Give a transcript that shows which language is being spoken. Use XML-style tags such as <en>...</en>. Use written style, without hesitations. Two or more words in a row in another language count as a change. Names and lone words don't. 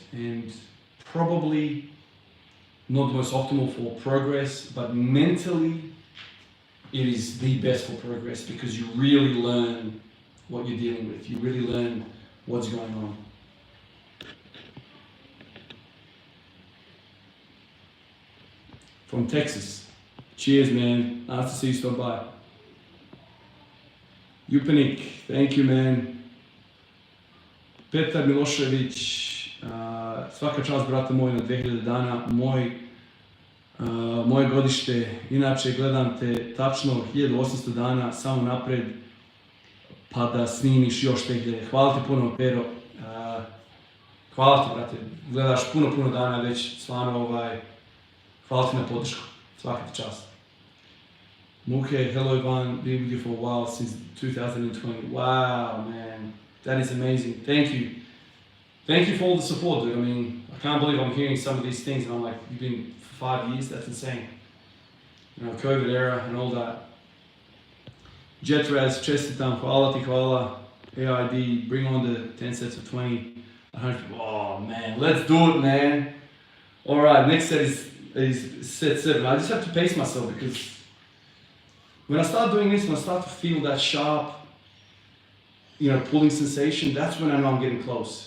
<en>And probably not the most optimal for progress, but mentally it is the best for progress because you really learn what you're dealing with. You really learn what's going on. From Texas. Cheers, man. Nice to see you stop by. Jupanik, thank you, man.</en> <sr>Petar Milošević, svaka čast, brate moj, na 2000 dana. Moje godište, inače gledam te tačno 1800 dana, samo napred, pa da snimiš još te gdje. Hvala ti puno, Pero. Hvala ti, brate. Gledaš puno dana već, stvarno, hvala ti na podršku. Svaka ti čast.</sr> <en>Muke, hello Ivan, been with you for a while, since 2020. Wow, man. That is amazing. Thank you. Thank you for all the support, dude. I mean, I can't believe I'm hearing some of these things and I'm like, you've been for 5 years? That's insane. COVID era and all that.</en> <sr>Jetraz, čestitam, hvala ti, hvala.</sr> <en>AID, bring on the 10 sets of 20. 100. Oh, man, let's do it, man. All right, next set is set 7. I just have to pace myself because when I start doing this, when I start to feel that sharp, pulling sensation, that's when I know I'm getting close.</en>